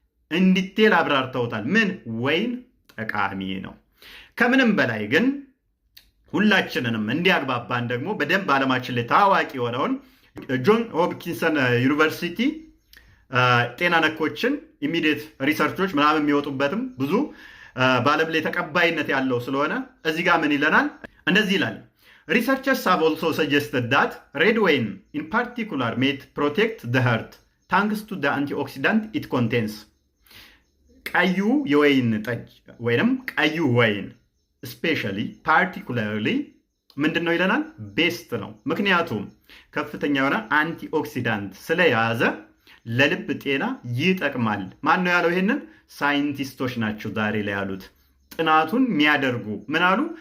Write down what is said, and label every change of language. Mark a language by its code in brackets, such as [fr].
[am] እንዲቴል አብራርተውታል። ምን ወይን ጠቃሚ ነው። ከምንም በላይ ግን ሁላችንንም እንዲያግባባን ደግሞ በደንብ ዓለማችን ላይ ታዋቂ የሆነውን ጆን ሆፕኪንሰን ዩኒቨርሲቲ ጤና ነኮችን ኢሚዲየት ሪሰርቾች ምናምን የሚወጡበትም ብዙ በዓለም ላይ ተቀባይነት ያለው ስለሆነ እዚህ ጋር ምን ይለናል? እንደዚህ ይላል። [en] Researchers have also suggested that red wine in particular may protect the heart thanks to the antioxidant it contains. [am] ቀዩ የወይን ጠጅ ወይንም ቀዩ ወይን [en] especially particularly [am] ምንድን ነው ይለናል? ቤስት ነው። ምክንያቱም ከፍተኛ የሆነ አንቲኦክሲዳንት ስለያዘ ለልብ ጤና ይጠቅማል። ማን ነው ያለው? ይሄንን ሳይንቲስቶች ናቸው ዛሬ ላይ ያሉት። ጥናቱን የሚያደርጉ ምን አሉ?